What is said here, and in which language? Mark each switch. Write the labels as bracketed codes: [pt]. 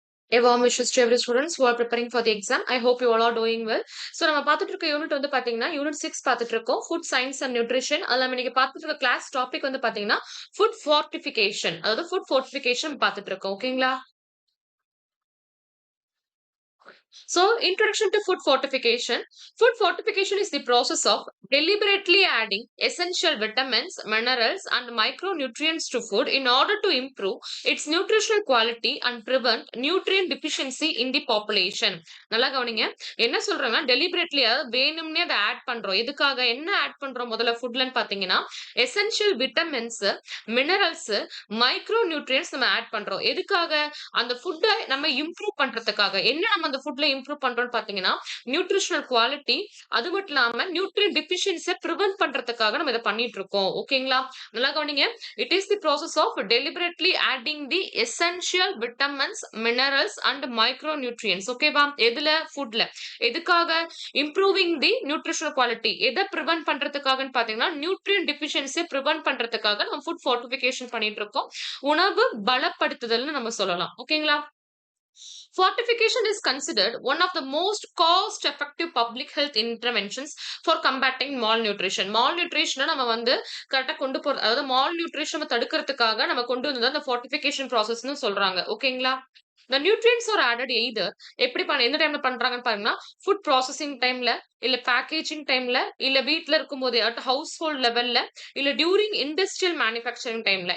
[en] A warm wishes to every students who are preparing for the exam. I hope you all are doing well. [ta] So நம்ம பார்த்துட்டு இருக்க unit வந்து பாத்தீங்கன்னா unit 6 பார்த்துட்டு இருக்கோம். Food science and nutrition. அதுல நம்ம இன்னைக்கு பார்த்துட்டு இருக்க கிளாஸ் டாபிக் வந்து பாத்தீங்கன்னா ஃபுட் ஃபார்ட்டிஃபிகேஷன். அதாவது ஃபுட் ஃபார்ட்டிஃபிகேஷன் பார்த்துட்டு இருக்கோம். ஓகேங்களா? [en] So, introduction to food fortification. Food fortification is the process of deliberately adding essential vitamins, minerals, and micronutrients to food in order to improve its nutritional quality and prevent nutrient deficiency in the population. [ta] நல்லா கவனிங்க. என்ன சொல்றாங்கன்னா deliberately அதாவது வேணும்னே அதை add பண்றோம். எதுக்காக என்ன ஆட் பண்றோம் முதல்ல ஃபுட்லன்னு பாத்தீங்கன்னா essential vitamins, minerals, micro nutrients நம்ம ஆட் பண்றோம். எதுக்காக அந்த ஃபுட்டை நம்ம இம்ப்ரூவ் பண்றதுக்காக. என்ன நம்ம அந்த ஃபுட்ல இம்ப்ரூவ் பண்றோம்னு பாத்தீங்கன்னா நியூட்ரிஷனல் குவாலிட்டி, அது மட்டும் இல்லாம நியூட்ரியன் டிஃபிஷியன்சியை ப்ரிவென்ட் பண்றதுக்காக நம்ம இதை பண்ணிட்டு இருக்கோம். ஓகேங்களா? நல்லா கவனிங்க. [en] It is the process of deliberately adding the essential vitamins, minerals and micronutrients. [ta] ஓகேவா? எதுல? ஃபுட்ல. எதுக்காக? இம்ப்ரூவிங் தி நியூட்ரிஷனல் குவாலிட்டி. எதை ப்ரிவென்ட் பண்றதுக்காகன்னு பாத்தீங்கன்னா நியூட்ரியன் டிஃபிஷியன்சியை ப்ரிவென்ட் பண்றதுக்காக நம்ம ஃபுட் ஃபார்ட்டிஃபிகேஷன் பண்ணிட்டு இருக்கோம். உணவு பலப்படுத்துதல்னு நம்ம சொல்லலாம். ஓகேங்களா? [en] Fortification is considered one of the most cost-effective public health interventions for combating malnutrition. [ta] Malnutrition நம்ம வந்து கரெக்டா கொண்டு போறது, அதாவது malnutrition தடுக்கிறதுக்காக நம்ம கொண்டு வந்தது அந்த fortification processன்னு சொல்றாங்க. ஓகேங்களா? [en] The nutrients are added either [ta] எப்படி எந்த டைம்ல பண்றாங்கன்னு பாருங்கன்னா ஃபுட் ப்ராசஸிங் டைம்ல, இல்ல பேக்கேஜிங் டைம்ல, இல்ல வீட்ல இருக்கும்போது அட் ஹவுஸ் ஹோல்ட் லெவல்ல, இல்ல டியூரிங் இண்டஸ்ட்ரியல் மேனுஃபேக்சரிங் டைம்ல.